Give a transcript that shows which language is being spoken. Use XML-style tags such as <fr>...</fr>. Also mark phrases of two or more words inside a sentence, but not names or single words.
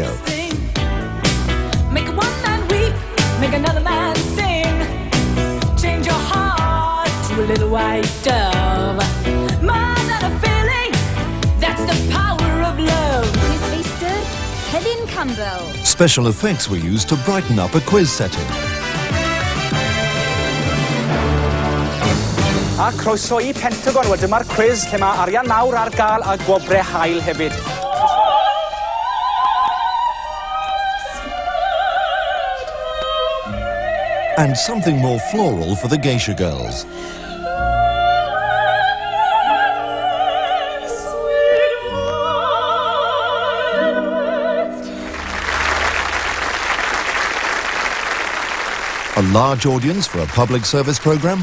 <en>Make one man weep, make another man sing. Change your heart to a little white dove. More than a feeling, that's the power of love. Miss Easter, Helen Campbell. Special effects were used to brighten up a quiz setting.</en> <cy>A croeso I Pentagon, wel dyma'r quiz lle mae arian mawr ar gael a gwobrau hael hefyd.</cy> <en>And something more floral for the geisha girls. A large audience for a public service program?</en>